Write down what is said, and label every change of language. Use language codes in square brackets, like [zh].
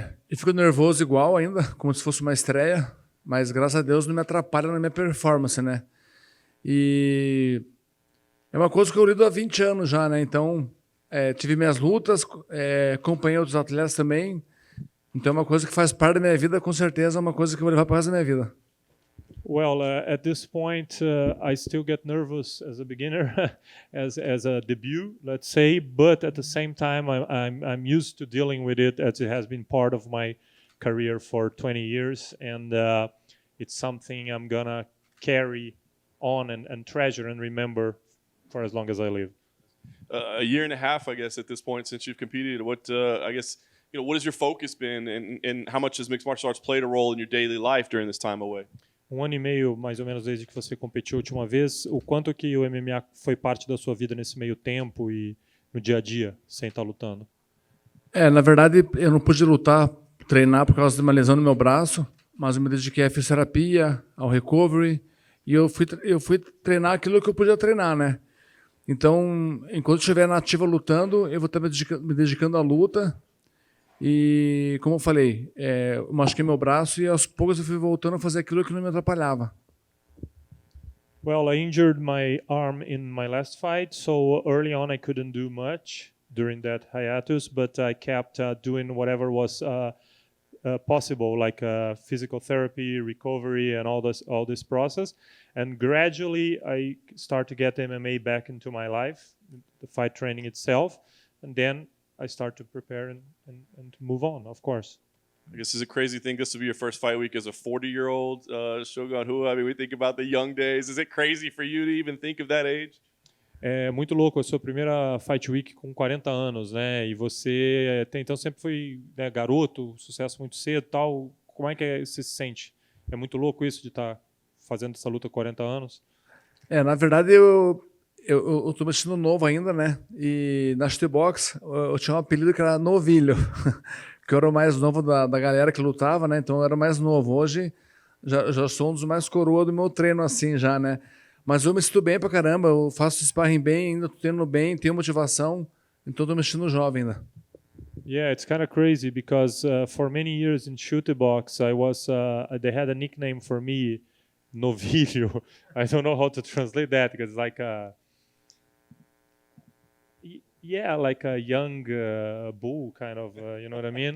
[pt] Eu fico nervoso igual ainda, como se fosse uma estreia, mas graças a Deus não me atrapalha na minha performance, né? E é uma coisa que eu lido há 20 anos já, né? Então, tive minhas lutas, acompanhei outros atletas também. Então, é uma coisa que faz parte da minha vida, com certeza, é uma coisa que eu vou levar para o resto da minha vida. [en] Well, at this point, I still get nervous as a beginner, as a debut, let's say. But at the same time, I'm used to dealing with it, as it has been part of my career for 20 years, and it's something I'm gonna carry on and treasure and remember for as long as I live. A year and a half, I guess, at this point since you've competed. What I guess what has your focus been, and how much has mixed martial arts played a role in your daily life during this time away? [pt] 1 ano e meio, mais ou menos, desde que você competiu a última vez. O quanto que o MMA foi parte da sua vida nesse meio tempo e no dia a dia, sem estar lutando? Na verdade, eu não pude lutar, treinar por causa de uma lesão no meu braço, mas eu me dediquei à fisioterapia, ao recovery, e eu fui treinar aquilo que eu podia treinar, né? Então, enquanto estiver na ativa lutando, eu vou estar me dedicando à luta. E, como eu falei, eu machuquei meu braço e aos poucos eu fui voltando a fazer aquilo que não me atrapalhava. [en] Well, I injured my arm in my last fight, so early on I couldn't do much during that hiatus, but I kept doing whatever was possible, like physical therapy, recovery, and all this process. And gradually I start to get MMA back into my life, the fight training itself, and then I start to prepare and to move on, of course. I guess it's a crazy thing. This will be your first fight week as a 40-year-old Shogun Rua. I mean, we think about the young days. Is it crazy for you to even think of that age? [pt] É muito louco, a sua primeira Fight Week com 40 anos, né? E você até então sempre foi, né, garoto, sucesso muito cedo e tal. Como é que você se sente? É muito louco isso de estar fazendo essa luta com 40 anos? Na verdade, eu tô me sentindo novo ainda, né? E na shootbox eu tinha um apelido que era Novilho, que eu era o mais novo da galera que lutava, né? Então eu era o mais novo. Hoje já sou um dos mais coroa do meu treino, assim, já, né? Mas eu me sinto bem pra caramba, eu faço sparring bem, ainda tô treinando bem, tenho motivação, então tô me sentindo jovem ainda. [en] Yeah, it's kind of crazy because for many years in shoot box, I was they had a nickname for me, Novilho. I don't know how to translate that because like like a young bull kind of, you know what I mean?